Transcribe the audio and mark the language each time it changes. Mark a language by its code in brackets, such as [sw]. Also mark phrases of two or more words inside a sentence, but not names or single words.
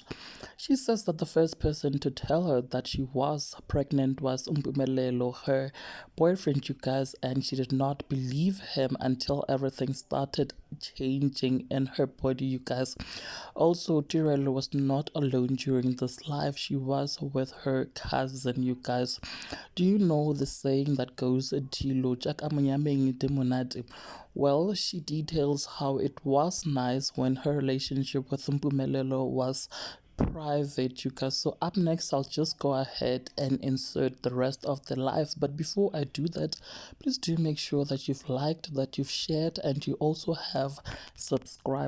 [en] She says that the first person to tell her that she was pregnant was Mpumelelo, her boyfriend, you guys, and she did not believe him until everything started changing in her body, you guys. Also, Tirelo was not alone during this live. She was with her cousin, you guys. Do you know the saying that goes, [tn] "Dilo jaaka monyameng di monate"? [en] Well, she details how it was nice when her relationship with Mpumelelo was private, you guys. So up next, I'll just go ahead and insert the rest of the lives. But before I do that, please do make sure that you've liked, that you've shared, and you also have subscribed.